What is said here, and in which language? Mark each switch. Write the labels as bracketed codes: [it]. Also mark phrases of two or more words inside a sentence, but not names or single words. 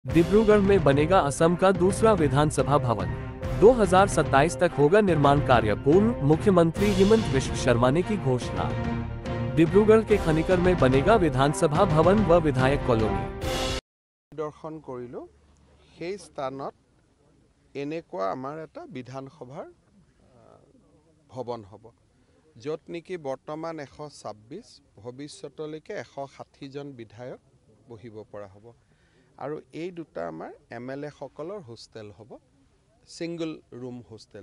[hi] डिब्रूगढ़ में बनेगा असम का दूसरा विधानसभा भवन। 2027 तक होगा निर्माण कार्य पूर्ण, मुख्यमंत्री हिमंत विश्व शर्मा ने की घोषणा। डिब्रूगढ़ के खनिकर में बनेगा विधानसभा भवन व विधायक कॉलोनी। [as] दर्शन करिलो সেই স্থানত এনেকুৱা আমাৰ এটা বিধানসভাৰ ভৱন হ'ব, য'ত নেকি বৰ্তমান 126 ভৱিষ্যতলৈকে 160 জন বিধায়ক বহিব পৰা হ'ব। আৰু এই দুটা আমাৰ MLA সকলৰ হোষ্টেল হ'ব, [en] single room hostel.